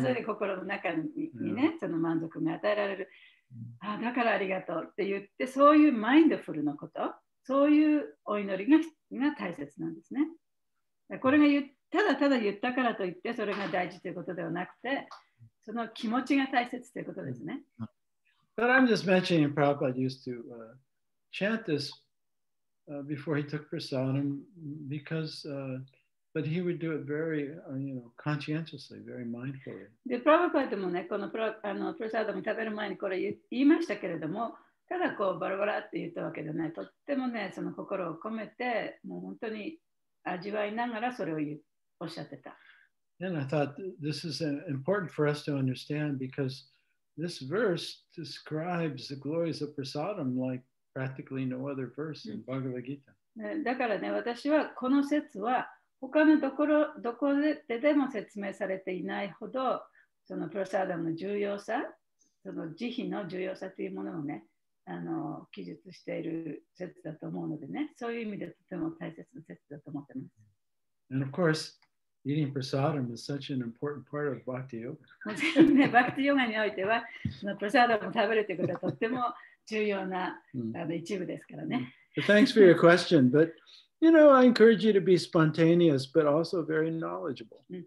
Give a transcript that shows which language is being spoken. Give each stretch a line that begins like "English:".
Japanese: それで心の中にね、その満足が与えられる。だからありがとうって言って、そういうマインドフルなこと、そういうお祈りが大切なんですね。これがただただ言ったからといって、それが大事ということではなくて、その気持ちが大切ということですね。
English: But I'm just mentioning Prabhupada used to chant this before he took prasadam because, but he would do it very, conscientiously, very mindfully.
Japanese: で、プラブパードもね、このプラサーダム食べる前にこれ言いましたけれども、ただこうバラバラって言ったわけではない。とってもね、その心を込めて、もう本当に味わいながらそれをおっしゃってた。
English: And I thought this is important for us to understand because this verse describes the glories of prasadam like practically no other verse in Bhagavad Gita.
Japanese: だからね、私はこの説は他のどこでも説明されていないほど、そのプラサーダムの重要さ、その慈悲の重要さというものをね、記述している説だと思うのでね、そういう意味でとても大切な説だと思ってます。
English: And of course, eating prasadam is such an important part of Bhakti Yoga.
Japanese: ね、バクティヨガにおいては、そのプラサーダムを食べるということはとっても重要な一部ですからね。
English: But thanks for your question. But, I encourage you to be spontaneous, but also very knowledgeable.